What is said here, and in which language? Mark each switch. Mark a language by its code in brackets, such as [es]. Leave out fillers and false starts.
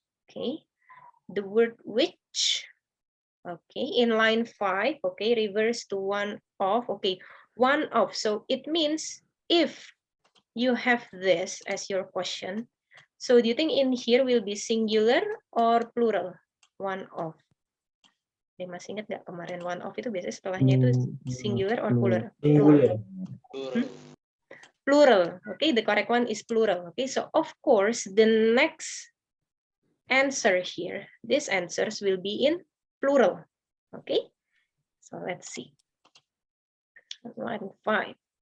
[en] Okay, the word which. Okay, in line 5, okay, reverse to one of, okay, one of. So it means if you have this as your question, so do you think in here will be singular or plural? One of. [id] Okay, masih ingat nggak kemarin one of itu biasanya setelahnya itu [en] singular or plural? Singular. Plural. Okay, the correct one is plural. Okay, so of course the next answer here, these answers will be in plural. Okay, so let's see. Line 5.